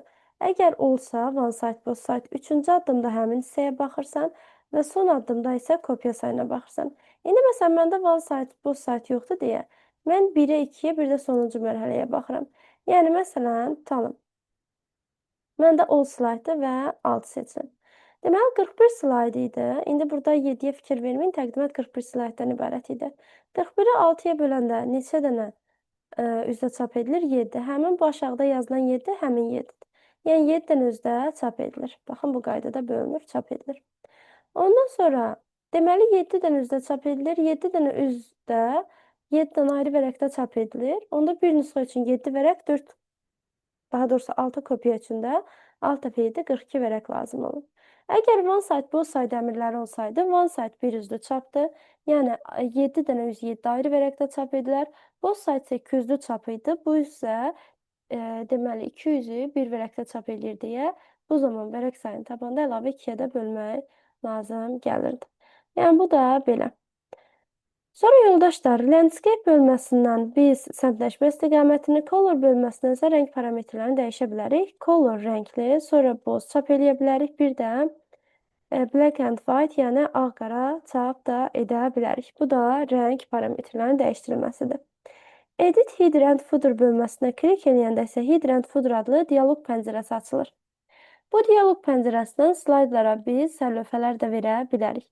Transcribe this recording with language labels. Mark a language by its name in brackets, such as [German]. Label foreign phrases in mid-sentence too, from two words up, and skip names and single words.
[Azerbaijani] Əgər olsa One Side, Both Side, üçüncü addımda həmin hissəyə baxırsan və son addımda isə kopya sayına baxırsan. İndi məsələn, məndə One Side, Both Side yoxdur deyə mən 1-ə, 2-yə, bir də sonuncu mərhələyə baxıram. Yəni, məsələn, tutalım. Məndə [English] all slide- [Azerbaijani] dır və 6 seçin. Deməli, 41 slayd idi. İndi burada 7-yə fikir verməyin, təqdimət 41 slayddan ibarət idi. 41-i 6-ya böləndə neçə dənə üzdə çap edilir? 7. Həmin bu aşağıda yazılan 7, həmin 7-dir. Yəni, 7 dənə üzdə çap edilir. Baxın, bu qaydada bölünür, çap edilir. Ondan sonra, deməli, 7 dənə üzdə çap edilir. 7 dənə üzdə 7 dənə ayrı vərəqdə çap edilir. Onda bir nüsxə üçün 7 vərəq, 4, daha doğrusu 6 kopya üçün də 6 dəfə 7, 42 vərəq lazım olur. Əgər one side, both side əmrləri olsaydı, one side bir üzlü çapdır. Yəni, 7 dənə üz 7 ayrı vərəqdə çap edilər. Both side isə 2 üzlü çap idi. Bu isə deməli, 2 üzü bir vərəqdə çap edir deyə bu zaman vərəq sayını tapanda əlavə 2-yə də bölmək lazım gəlirdi. Yəni, bu da belə. Sonra yoldaşlar, landscape bölməsindən biz səmtləşmə istiqamətini, color bölməsindən isə rəng parametrlərini dəyişə bilərik. Color rəngli, sonra boz çap eləyə bilərik. Bir də [English] black and white, [Azerbaijani] yəni ağ-qara çap da edə bilərik. Bu da rəng parametrlərinin dəyişdirilməsidir. Edit Header and Footer bölməsinə klik eləyəndə isə Header and Footer adlı dialoq pəncərəsi açılır. Bu dialoq pəncərəsindən slaydlara biz sərlövhələr də verə bilərik.